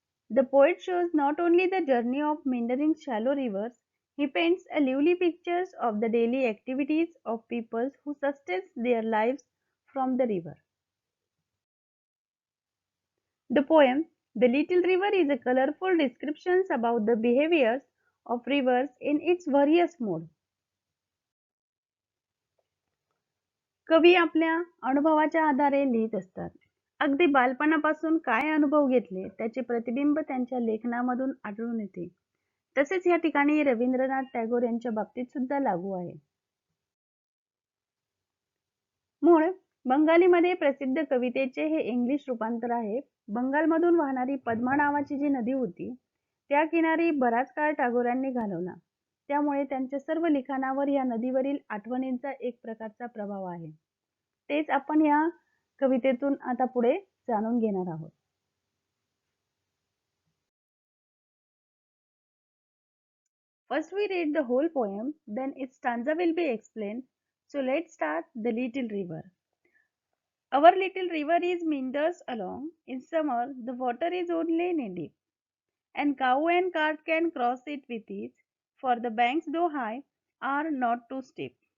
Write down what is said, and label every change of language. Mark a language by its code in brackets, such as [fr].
[en] The poet shows not only the journey of meandering shallow rivers, he paints a lively pictures of the daily activities of peoples who sustain their lives from the river. The poem, The Little River, is a colorful description about the behaviors of rivers in its various modes. [mr] कवी आपल्या अनुभवाच्या आधारे लिहित असतात. अगदी बालपणापासून काय अनुभव घेतले त्याचे प्रतिबिंब त्यांच्या लेखनामधून आढळून येते. तसेच या ठिकाणी रवींद्रनाथ टागोर यांच्या बाबतीत सुद्धा लागू आहे. मूळ बंगालीमध्ये प्रसिद्ध कवितेचे हे इंग्लिश रूपांतर आहे. बंगालमधून वाहणारी पद्मा नावाची जी नदी होती त्या किनारी बराच काळ टागोरांनी घालवला. त्यामुळे त्यांच्या सर्व लिखाणावर या नदीवरील आठवणींचा एक प्रकारचा प्रभाव आहे. तेच आपण या कवितेतून आता पुढे जाणून घेणार आहोत. [en] First we read the whole poem, then its stanza will be explained. So let's start The Little River. Our little river is meanders along. In summer, the water is only knee deep, and cow and cart can cross it with ease, for the banks, though high, are not too steep.